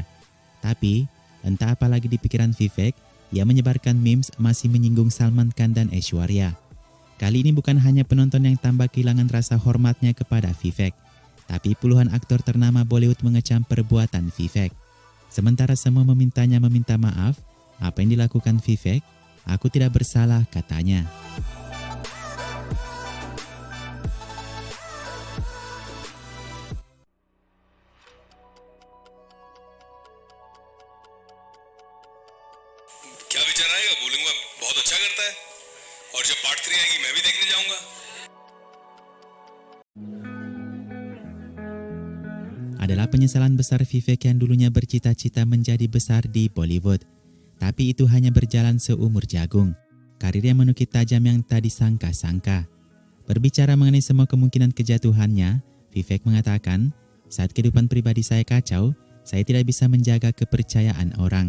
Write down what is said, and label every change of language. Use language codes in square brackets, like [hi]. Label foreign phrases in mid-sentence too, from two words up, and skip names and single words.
[id] Tapi, entah apa lagi di pikiran Vivek, ia menyebarkan memes masih menyinggung Salman Khan dan Aishwarya. Kali ini bukan hanya penonton yang tambah kehilangan rasa hormatnya kepada Vivek, tapi puluhan aktor ternama Bollywood mengecam perbuatan Vivek. Sementara semua meminta maaf, apa yang dilakukan Vivek, aku tidak bersalah katanya. [hi] क्या विचार आएगा? बोलूंगा बहुत अच्छा करता है और जब पार्ट 3 आएगी मैं भी देखने जाऊंगा. [id] Adalah penyesalan besar Vivek yang dulunya bercita-cita menjadi besar di Bollywood. Tapi itu hanya berjalan seumur jagung. Karir yang menukik tajam yang tak disangka-sangka. Berbicara mengenai semua kemungkinan kejatuhannya, Vivek mengatakan, saat kehidupan pribadi saya kacau, saya tidak bisa menjaga kepercayaan orang.